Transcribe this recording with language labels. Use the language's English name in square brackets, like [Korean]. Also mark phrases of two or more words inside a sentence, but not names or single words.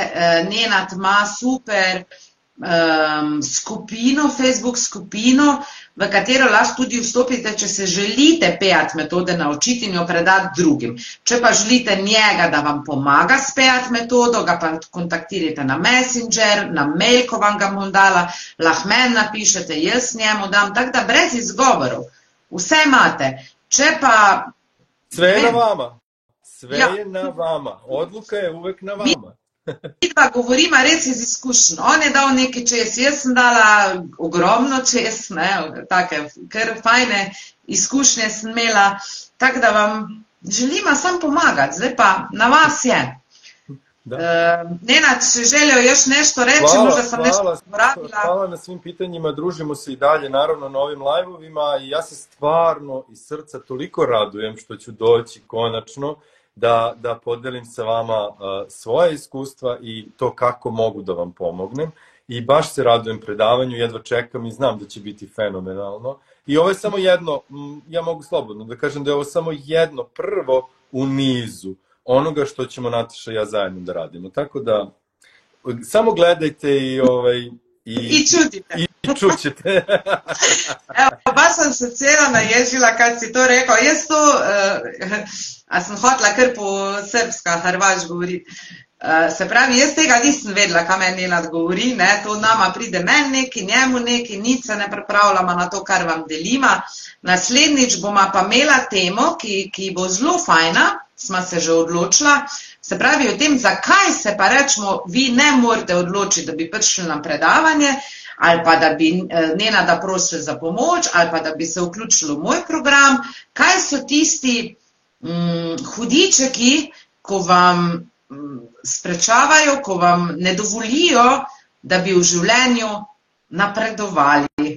[Slovenian] Nenad ima super skupino, Facebook skupino, v katero lahko tudi vstopite, če se želite pejati metode naučiti in jo predati drugim. Če pa želite njega, da vam pomaga spejati metodo, ga pa kontaktirajte na Messenger, na mail, ko vam ga bom dala, lahko meni napišete, jaz njemu dam, tako da brez izgovorov. Vse imate. Če pa... [Serbian] Sve je na vama. Sve je na vama. Odluka je uvek na vama. [Slovenian] Mi pa govorimo res iz izkušenj. On je dal nekaj čez, jaz sem dala ogromno čez, take kar fajne izkušnje sem imela, tako da vam želimo samo pomagati, zdaj pa na vas je. [Serbian] Nenad, [Slovenian] če želijo [Serbian] još nešto reći, možda sam nešto zaboravila. Hvala na svim pitanjima, družimo se i dalje naravno na ovim live-ovima i ja se stvarno iz srca toliko radujem što ću doći konačno da podelim sa vama svoje iskustva i to kako mogu da vam pomognem. I baš se radujem predavanju, jedva čekam i znam da će biti fenomenalno. I ovo je samo jedno, ja mogu slobodno da kažem da je ovo samo jedno prvo u nizu onoga što ćemo Nataša i ja zajedno da radimo. Tako da, samo gledajte I čutite. I čućete. [Croatian] Evo, baš sam se cijela naježila kad si to rekao. [Slovenian] Jaz to, a sem hotla kar po srpska, hrvaš govoriti. Se pravi, jaz tega nisem vedela, kaj meni Nenad govori, ne, to nama pride meni neki, njemu neki, nič se ne pripravljamo na to, kar vam delima. Naslednjič bomo pa imela temo, ki bo zelo fajna, smo se že odločila, se pravi o tem, zakaj se pa rečemo, vi ne morate odločiti, da bi prišli na predavanje, ali pa da bi Nenada prosili za pomoč, ali pa da bi se vključili v moj program, kaj so tisti hudičeki, ko vam sprečavajo, ko vam ne dovolijo, da bi v življenju napredovali.